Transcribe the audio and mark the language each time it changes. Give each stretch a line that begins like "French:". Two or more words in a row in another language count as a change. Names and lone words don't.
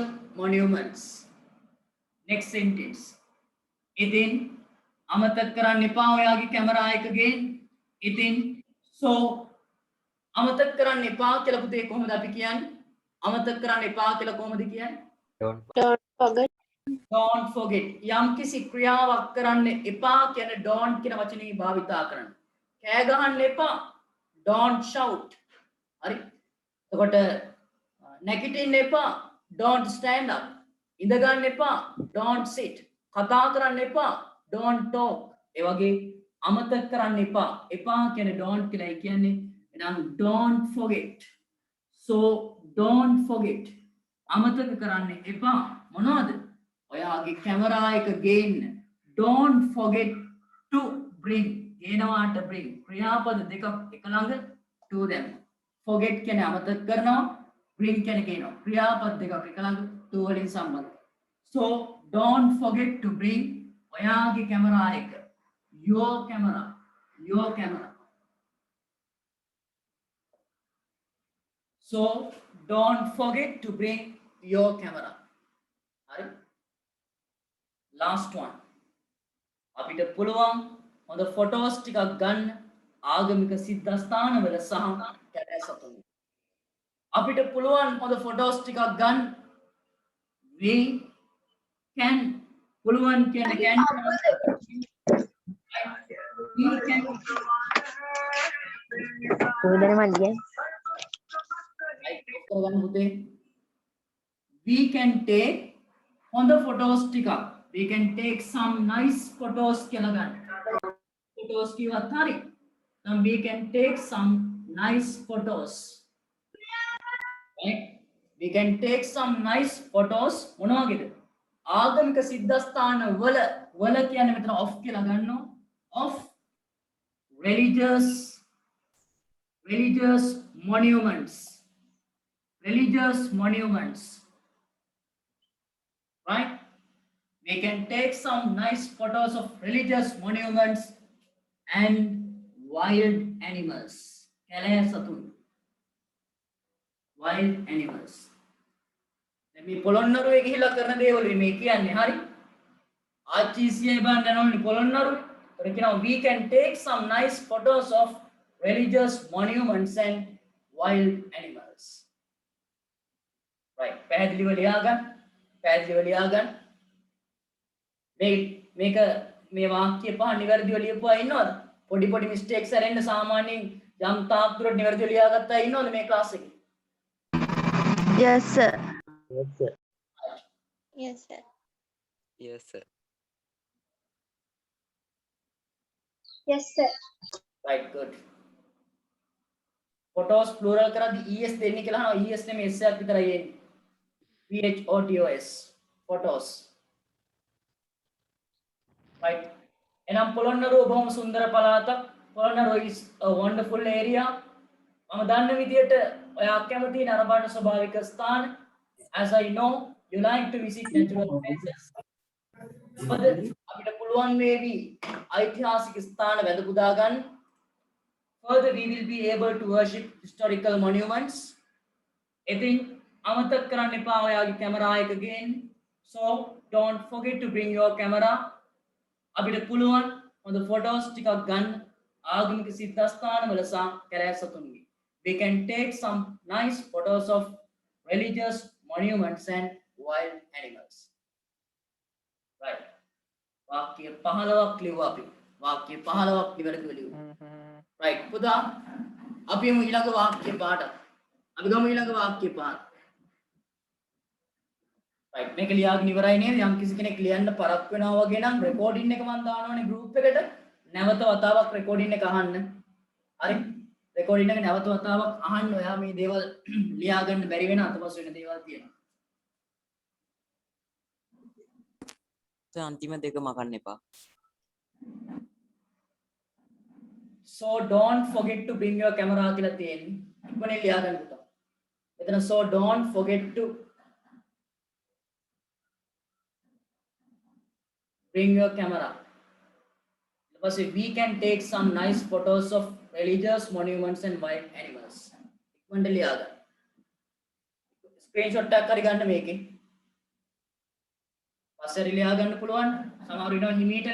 English: monuments next sentence
Sinhala: ඉතින් අමතක කරන්න එපා ඔයාගේ කැමරා එක ගේන්න ඉතින් so අමතක කරන්න එපා කියලා පුතේ කොහොමද අපි කියන්නේ අමතක කරන්න එපා කියලා කොහොමද කියන්නේ
English: Don't forget. don't forget
Sinhala: යම් කිසි ක්‍රියාවක් කරන්න එපා කියන don't කියන වචනේ භාවිතා කරන්න කෑ ගහන්න එපා
English: don't shout
Sinhala: හරි එතකොට නැගිටින්න එපා
English: don't stand up
Sinhala: ඉඳ ගන්න එපා
English: don't sit
Sinhala: කතා කරන්න එපා
English: don't talk
Sinhala: ඒ වගේ අමතක කරන්න එපා කියන don't කියලා කියන්නේ එහෙනම්
English: don't forget so don't forget
Sinhala: අමතක කරන්න එපා මොනවද ඔයාගේ කැමරා එක ගේන්න
English: don't forget to bring
Sinhala: geenawaata bring ක්‍රියාපද දෙකක් එක ළඟ
English: to them forget
Sinhala: කියන්නේ අමතක කරනවා bring කියන්නේ ගේනවා ක්‍රියාපද දෙකක් එක ළඟ to වලින් සම්බන්ධ
English: so don't forget to bring
Sinhala: ඔයාගේ කැමරා එක
English: your camera so don't forget to bring your camera
Sinhala: හරි
English: last one
Sinhala: අපිට පුළුවන් හොඳ ෆොටෝස් ටිකක් ගන්න ආගමික සිද්ධාස්ථානවල සහ කැලෑ සතුන් අපිට පුළුවන් හොඳ ෆොටෝස් ටිකක් ගන්න
English: we can
Sinhala: පුළුවන් කියන
English: can we can
Sinhala: කොහෙදද මල්ලිය? කරගන්න පුතේ
English: we can take
Sinhala: හොඳ ෆොටෝස් ටිකක්
English: we can take some nice photos
Sinhala: කියලා ගන්න
English: photos
Sinhala: කිව්වත් හරි
English: then we can take some nice photos right we can take some nice photos
Sinhala: මොනවා වගේද ආගමික සිද්ධාස්ථාන වල කියන්නේ මෙතන
English: of
Sinhala: කියලා ගන්නවා
English: of religious monuments right we can take some nice photos of religious monuments and wild animals
Sinhala: කැලෑ සතුන්
English: wild animals
Sinhala: මේ පොළොන්නරුවේ ගිහිලා කරන දේවල් මේ කියන්නේ හරි ආචීසියේ බන් යනෝනේ පොළොන්නරුවේ ඒකට කියනවා
English: we can take some nice photos of religious monuments and wild animals right
Sinhala: පැහැදිලිව ලියා ගන්න මේක මේ වාක්‍ය පහ නිවැරදිව ලියපුවා ඉන්නවද පොඩි මිස්ටේක්ස් අරෙන්න සාමාන්‍යයෙන් යම් තාක් දුරට නිවැරදිව ලියාගත්තා ඉන්නවද මේ ක්ලාස් එකේ
English: Yes sir. Yes, sir. yes sir yes sir right good photos plural
Sinhala: කරද්දී es දෙන්නේ කියලා අහනවා es නෙමෙයි s එකක් විතරයි එන්නේ
English: photos photos right
Sinhala: එනම් පොළොන්නරුව බොහොම සුන්දර පළාතක් පොළොන්නරුව
English: is a wonderful area
Sinhala: මම දන්න විදියට ඔයා කැමති නරඹන ස්වභාවික ස්ථාන
English: as I know you like to visit natural places but
Sinhala: අපිට පුළුවන් වේවි ඓතිහාසික ස්ථාන වැඳ පුදා
English: ගන්න further we will be able to worship historical monuments
Sinhala: ඉතින් අමතක කරන්න එපා ඔයාගේ කැමරා එක ගේන්න
English: so don't forget to bring your camera
Sinhala: අපිට පුළුවන් හොඳ ෆොටෝස් ටිකක් ගන්න ආගමික සිද්ධාස්ථානවල සහ කැලෑ සතුන්ගේ
English: we can take some nice photos of religious monuments and wild animals right
Sinhala: වාක්‍ය 15ක් ලියුවා අපි වාක්‍ය 15ක් නිවැරදිව ලියුවා right පුතා අපි යමු ඊළඟ වාක්‍ය පාඩ අපි ගමු ඊළඟ වාක්‍ය පාඩ right මේක ලියාගෙන ඉවරයි නේද යම් කිසි කෙනෙක් ලියන්න පරක් වෙනවා වගේ නම් රෙකෝඩින් එක මම දානවනේ group එකට නැවත වතාවක් රෙකෝඩින් එක අහන්න හරි රෙකෝඩින් එක නැවත වතාවක් අහන්න ඔයා මේ දේවල් ලියා ගන්න බැරි වෙන අතපසු වෙන දේවල් තියෙනවා අන්තිම දෙක මකන්න එපා
English: so don't forget to bring your camera
Sinhala: කියලා තියෙන්නේ ඉක්මනින් ලියා ගන්න පුතා එතන
English: so don't forget to bring your camera because we can take some nice photos of religious monuments and wild animals
Sinhala: ඉක්මනට ලියා ගන්න ස්ක්‍රීන්ෂොට් එකක් හරි ගන්න මේකේ පස්සේ ලියා ගන්න පුළුවන් සමහර විට හිමීට